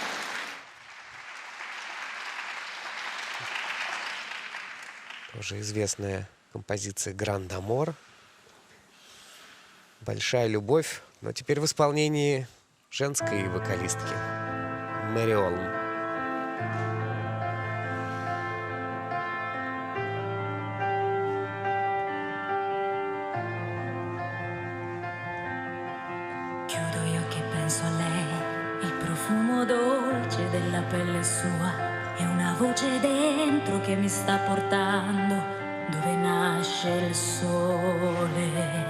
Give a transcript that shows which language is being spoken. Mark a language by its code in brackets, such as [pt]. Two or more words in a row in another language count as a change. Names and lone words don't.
[ru] Тоже известная композиция «Гранд Амор». «Большая любовь», но теперь в исполнении женской вокалистки Мэри Олм. [it] Chiudo gli occhi e penso a lei, il profumo dolce della pelle sua e una voce dentro che mi sta portando dove nasce il sole.